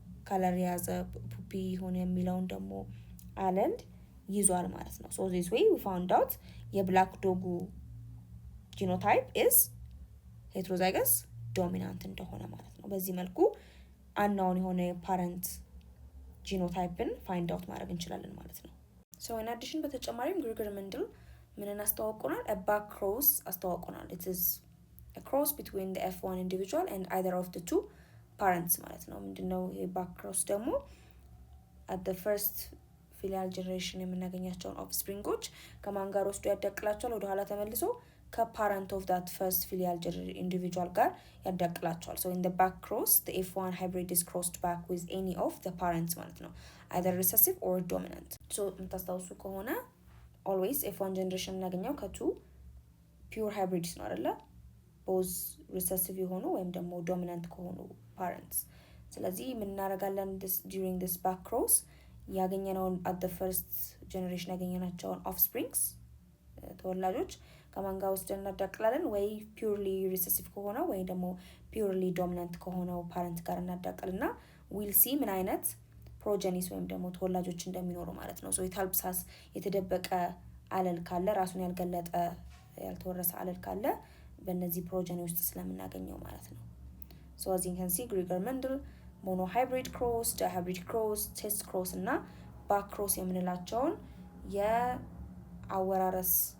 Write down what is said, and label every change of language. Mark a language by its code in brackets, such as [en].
[am] ከለር የያዘ ፑፒ ሆነ የሚለውን ደግሞ አለል ይዟል ማለት ነው። [en] ሶ ዚስ ዌይ ዊ ፋውንድ አውት [am] የብላክ ዶጉ ጂኖታይፕ [en] ኢዝ ሄትሮዛይገስ ዶሚናንት [am] እንደሆነ ማለት ነው። በዚህ መልኩ አናውን የሆነ የፓረንት ጂኖታይፕን ፋይንድ አውት ማድረግ እንችላለን ማለት ነው። ሶ ኢን አዲሽን በተጨማሪም ግሪገር መንድል ምንን አስተዋውቁናል? ባክ ክሮስ አስተዋውቁናል። [en] ኢት ኢዝ a cross between the F1 individual and either of the two parents [am] ማለት ነው። ምንድነው ይሄ ባክ ክሮስ ደግሞ at the first ፊሊያል ጀነሬሽን የምናገኛቸውን ኦፍስፕሪንጎች ከማን ጋር ወስዶ ያዳቅላቸዋል? ወደ ኋላ ተመልሶ ከፓረንት [en] ኦፍ ዳት ፈርስት ፊሊያል ኢንዲቪጁዋል [am] ጋር ያዳቅላቸዋል። [en] so in the back cross the F1 hybrid is crossed back with any of the parents [am] ማለት ነው [en] either recessive or dominant. [am] so የምታስታውሱ ከሆነ always F1 ጀነሬሽን የምናገኘው ከቱ ፒውር ሃይብሪድስ ነው አይደለ? ቦዝ ሪሰሲቭ የሆኑ ወይም ደግሞ ዶሚናንት ከሆኑ ፓረንትስ። ስለዚህ ምን እናደርጋለን? [en] during this back cross [am] ያገኘነውን [en] at the first generation [am] ያገኘናቸውን offsprings ተወላጆች ከማን ጋር ወስደን እናዳቅላለን? ወይ ፒውርሊ ሪሰሲቭ ከሆነው ወይ ደግሞ ፒውርሊ ዶሚናንት ከሆነው ፓረንት ጋር እናዳቅልና [en] ዊል ሲ [am] ምን አይነት ፕሮጀኒስ ወይም ደግሞ ተወላጆች እንደሚኖሩ ማለት ነው። [en] so it helps us [am] የተደበቀ አለል ካለ ራሱን ያልገለጠ ያልተወረሰ አለል ካለ በእነዚህ ፕሮጀኒ ውስጥ ስለምናገኘው ማለት ነው። [en] so as you can see [am] ግሪገር መንድል ሞኖ ሃይብሪድ ክሮስ፣ ዳይሃይብሪድ ክሮስ፣ ቴስት ክሮስ እና ባክ ክሮስ የምንላቸውን የአወራረስ